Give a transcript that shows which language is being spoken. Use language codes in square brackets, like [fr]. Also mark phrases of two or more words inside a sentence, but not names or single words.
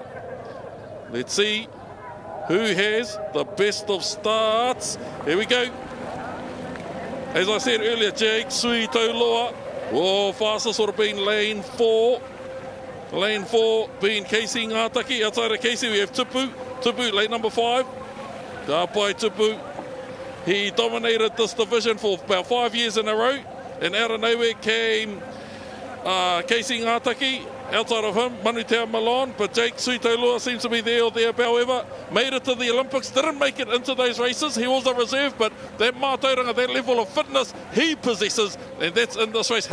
[en] Let's see who has the best of starts. Here we go. As I said earlier, Jake Sui Tauloa. Oh, fastest would have been lane 4. Lane 4 being Casey Ngātaki. Outside of Casey, we have Tupu. Tupu, lane number 5. [mi] Ka pai [en] Tupu. He dominated this division for about 5 years in a row. And out of nowhere came Casey Ngātaki. Outside of him, Manutea Malone, but Jake Sui Tauloa seems to be there or there. However, made it to the Olympics, didn't make it into those races. He was a reserve, but that mātauranga, that level of fitness he possesses, and that's in this race.